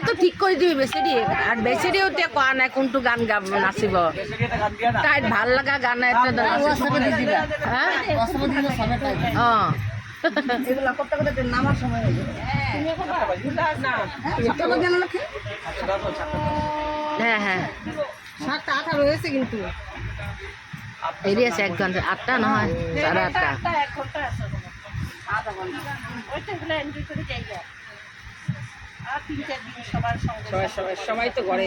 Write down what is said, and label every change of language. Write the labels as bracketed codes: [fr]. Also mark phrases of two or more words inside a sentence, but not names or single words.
[as] তো ঠিক করে দিবি বেচেৰি, আৰু বেচেৰিও এতিয়া কোৱা নাই কোনটো গান নাচিব। তাইৰ ভাল লগা গান এটা অঁ হ্যাঁ হ্যাঁ রয়েছে কিন্তু দেরি আছে 1 ঘন্টা, 8টা নহয় 8:30। [bn] সবাই তো ঘরে,